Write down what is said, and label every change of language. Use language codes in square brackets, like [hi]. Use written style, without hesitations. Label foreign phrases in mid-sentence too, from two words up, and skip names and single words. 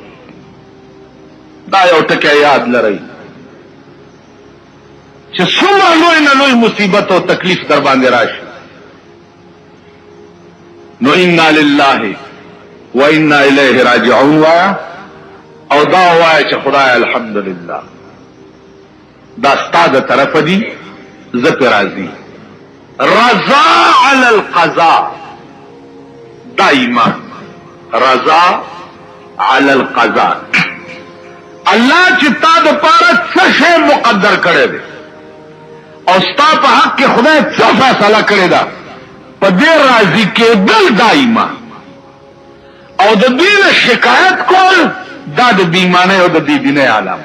[ps] دا یو ټکی یاد لرئ چې څومره لوی نه لوی مصیبت او تکلیف در باندې راشي نو [ar] انا لله و انا الیه راجعون [ps] وایا او دا وایا چې خدای الحمدلله دا ستاسو طرف دی ذکر راضی [ar] رضا علی القضاء [ps] دائما [ar] رضا علی القضاء. [ps] الله چې تا د پاره څه شی مقدر کړی دی او ستا په حق کې خدای څه فیصله کړی ده په دې راضي کېدل دائما او د دې نه شکایت کول دا د بېایمانۍ او د بېدینۍ علامه.